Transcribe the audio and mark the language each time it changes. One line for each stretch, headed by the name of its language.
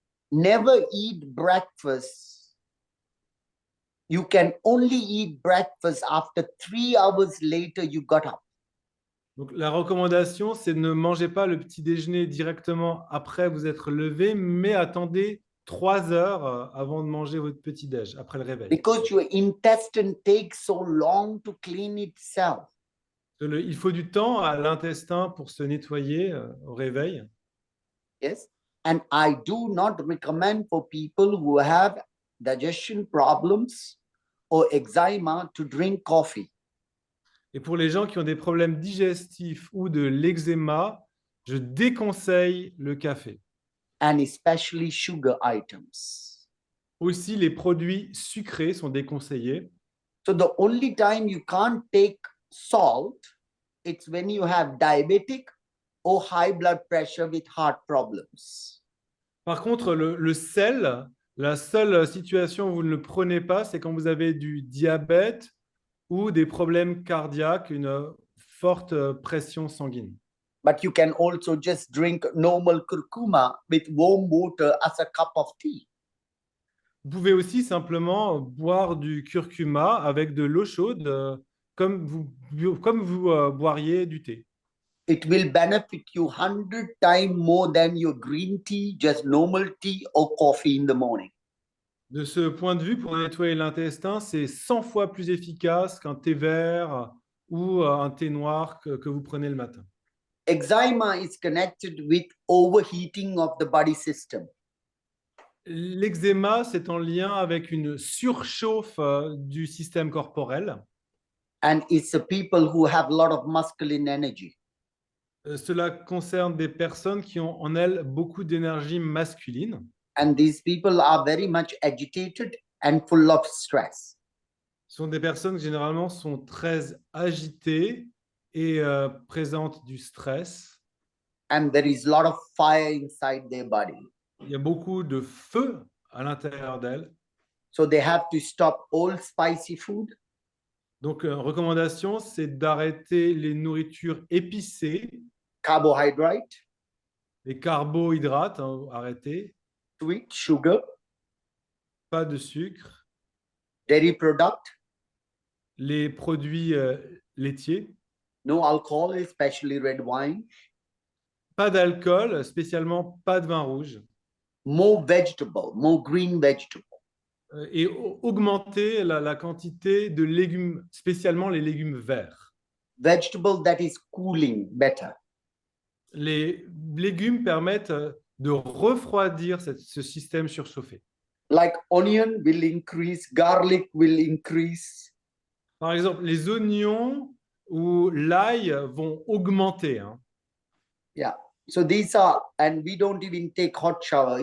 English: Never eat breakfast. You can only eat breakfast after 3 hours later you got up.
French: Donc, la recommandation, c'est ne mangez pas le petit déjeuner directement après vous être levé, mais attendez 3 heures avant de manger votre petit déj, après le réveil.
English: Because your intestine takes so long to clean itself.
French: Il faut du temps à l'intestin pour se nettoyer au réveil.
English: Yes. And I do not recommend for people who have digestion problems or eczema to drink coffee.
French: Et pour les gens qui ont des problèmes digestifs ou de l'eczéma, je déconseille le café.
English: And especially sugar items.
French: Aussi, les produits sucrés sont déconseillés.
English: So the only time you can't take salt, it's when you have diabetic or high blood pressure with heart problems.
French: Par contre, le sel, la seule situation où vous ne le prenez pas, c'est quand vous avez du diabète ou des problèmes cardiaques, une forte pression sanguine.
English: But you can also just drink normal curcuma with warm water as a cup of tea.
French: Vous pouvez aussi simplement boire du curcuma avec de l'eau chaude, comme vous boiriez du thé.
English: It will benefit you 100 times more than your green tea, just normal tea or coffee in the morning.
French: De ce point de vue, pour nettoyer l'intestin, c'est 100 fois plus efficace qu'un thé vert ou un thé noir que vous prenez le matin.
English: Eczema is connected with overheating of the body system.
French: L'eczéma, c'est en lien avec une surchauffe du système corporel.
English: And it's the people who have a lot of masculine energy.
French: Cela concerne des personnes qui ont en elles beaucoup d'énergie masculine.
English: And these people are very much agitated and full of stress.
French: Ce sont des personnes qui généralement sont très agitées et présentent du stress.
English: And there is a lot of fire inside their body.
French: Il y a beaucoup de feu à l'intérieur d'elles.
English: So they have to stop all spicy food.
French: Donc, recommandation, c'est d'arrêter les nourritures épicées,
English: Carbohydrate,
French: les carbohydrates, arrêter,
English: sweet, sugar,
French: pas de sucre,
English: dairy product,
French: les produits laitiers,
English: no alcohol, especially red wine,
French: pas d'alcool, spécialement pas de vin rouge,
English: more vegetable, more green vegetable.
French: et augmenter la quantité de légumes, spécialement les légumes verts.
English: Vegetable that is cooling better.
French: Les légumes permettent de refroidir ce système surchauffé.
English: Like onion will increase, garlic will increase.
French: Par exemple, les oignons ou l'ail vont augmenter.
English: Yeah. So these are, and we don't even take hot shower.